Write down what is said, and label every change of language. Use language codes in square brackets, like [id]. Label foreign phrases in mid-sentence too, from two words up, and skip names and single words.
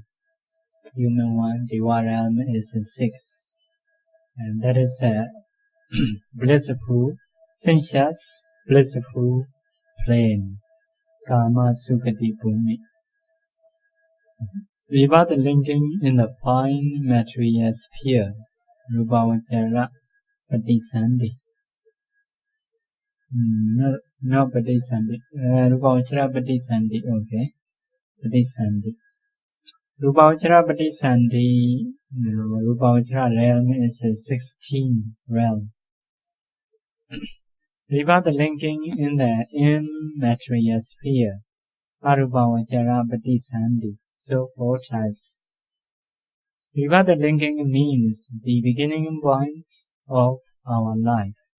[en] Human one, Deva realm is 6. And that is a blissful, sensuous, blissful plane. [pi] Kamasupati Bhumi. [en] Regard linking in the fine material sphere. [pi] Rupavachara Patisandhi. No Patisandhi. Rupavachara Patisandhi. Okay. Patisandhi. Rupavachara Patisandhi. [en] Rupavachara realm is 16 realm. Regard linking in the immaterial sphere. [pi] Arupavachara Patisandhi. [en] So 4 types. Regard linking means the beginning point of our life.